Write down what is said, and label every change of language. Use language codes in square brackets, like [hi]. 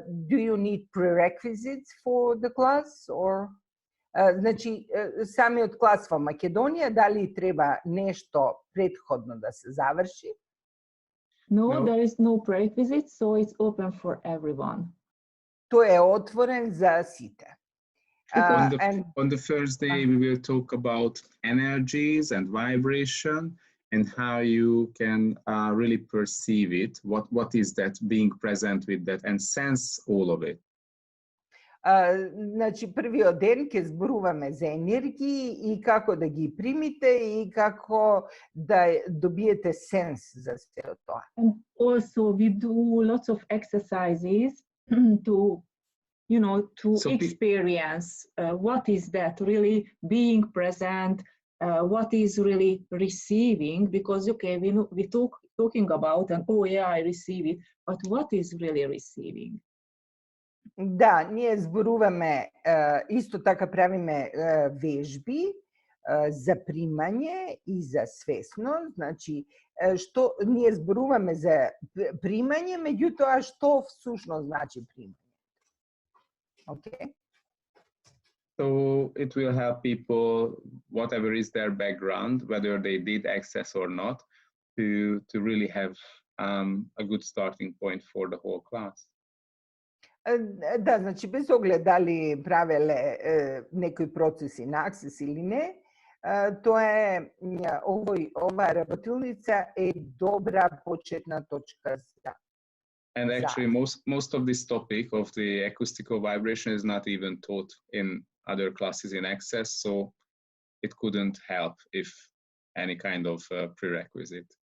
[en] Do you need prerequisites for the class or? [mk] Значи, самиот клас во Македонија, дали треба нешто претходно да се заврши? [en] No, there is no prerequisite, so it's open for everyone. [mk] Тој е отворен за сите. [en] On the first day, we will talk about energies and vibration and how you can really perceive it. What is that, being present with that and sense all of it. [mk] Значи, првиот ден ќе зборуваме за енергии и како да ги примите и како да добиете сенс за сето тоа. [en] And also we do lots of exercises to, you know, to experience what is that really being present, what is really receiving, because okay, we talking about and oh yeah, I receive it, but what is really receiving? [mk] Да, ние зборуваме, исто така правиме вежби за примање и за свесно, значи што ние зборуваме за примање, меѓутоа што всушност значи примање. [en] Okay. So it will help people, whatever is their background, whether they did access or not, to really have a good starting point for the whole class. [mk] Да, значи без оглед дали правеле некои процеси на аксес или не, тоа е оваа работилница е добра почетна точка за. [en] And actually, most of this topic of the acoustical vibration is not even taught in other classes in Access, so it couldn't help if any kind of prerequisite.